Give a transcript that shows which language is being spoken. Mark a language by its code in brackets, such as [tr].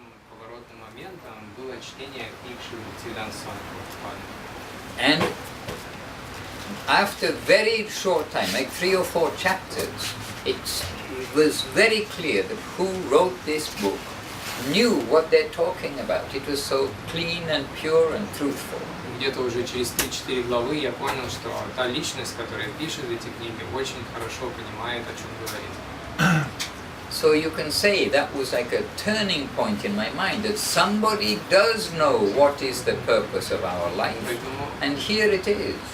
[ru] поворотным моментом было чтение книг Шрилы Бхактивинода Свами Прабхупады. [en] And after very short time, like 3 or 4 chapters, it was very clear that who wrote this book knew what they're talking about. It was so clean and pure and truthful. [ru] Где-то уже через 3-4 главы я понял, что та личность, которая пишет эти книги, очень хорошо понимает, о чем говорит. [en] So you can say that was like a turning point in my mind, that somebody does know what is the purpose of our life, and here it is.